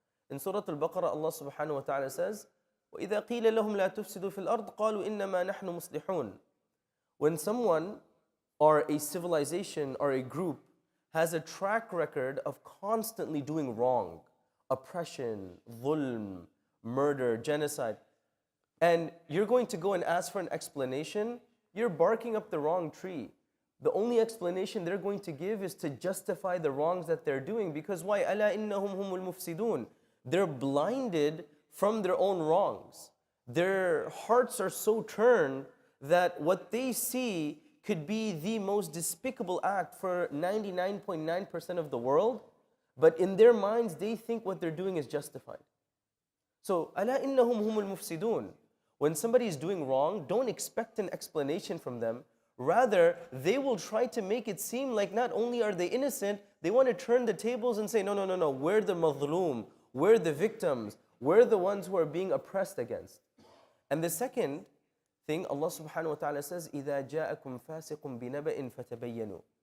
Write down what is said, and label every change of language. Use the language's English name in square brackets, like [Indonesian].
[English] In Surah Al-Baqarah, Allah subhanahu wa ta'ala says, [Arabic] وَإِذَا قِيلَ لَهُمْ لَا تُفْسِدُوا فِي الْأَرْضِ قَالُوا إِنَّمَا نَحْنُ مُصْلِحُونَ. [English] When someone or a civilization or a group has a track record of constantly doing wrong, oppression, dhulm, murder, genocide, and you're going to go and ask for an explanation, you're barking up the wrong tree. The only explanation they're going to give is to justify the wrongs that they're doing, because why? [Arabic] أَلَا إِنَّهُمْ هُمُ الْمُفْسِدُونَ. [English] They're blinded from their own wrongs. Their hearts are so turned that what they see could be the most despicable act for 99.9% of the world, but in their minds, they think what they're doing is justified. [Arabic] So, أَلَا إِنَّهُمْ هُمُ الْمُفْسِدُونَ. [English] When somebody is doing wrong, don't expect an explanation from them. Rather, they will try to make it seem like not only are they innocent, they want to turn the tables and say, no, we're the madhloom, we're the victims, we're the ones who are being oppressed against. And the second thing, Allah subhanahu wa ta'ala says, [Arabic] إِذَا جَاءَكُمْ فَاسِقٌ بِنَبَإٍ فَتَبَيَّنُوا.